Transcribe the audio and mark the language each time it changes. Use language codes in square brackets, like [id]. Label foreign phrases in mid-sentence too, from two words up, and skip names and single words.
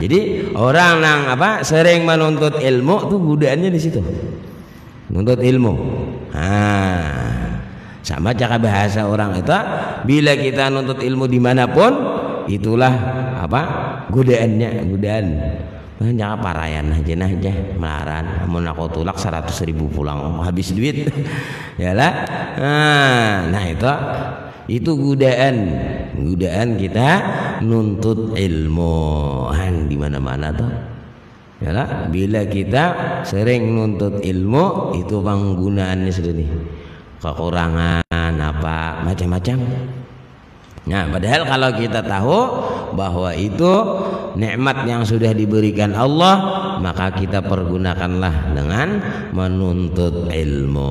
[id] Jadi orang yang sering menuntut ilmu tuh godaannya di situ. Menuntut ilmu. Sama cara bahasa orang itu bila kita nuntut ilmu dimanapun itulah godaannya, godaan. [bjn] Jangan parayan aja melaran. Amun aku tulak 100.000 pulang habis duit. [id] Yalah. Nah itu godaan kita nuntut ilmu di mana-mana tuh. Yalah, bila kita sering nuntut ilmu itu penggunaannya sudah nih. Kekurangan apa macam-macam. Nah, padahal kalau kita tahu bahwa itu nikmat yang sudah diberikan Allah, maka kita pergunakanlah dengan menuntut ilmu.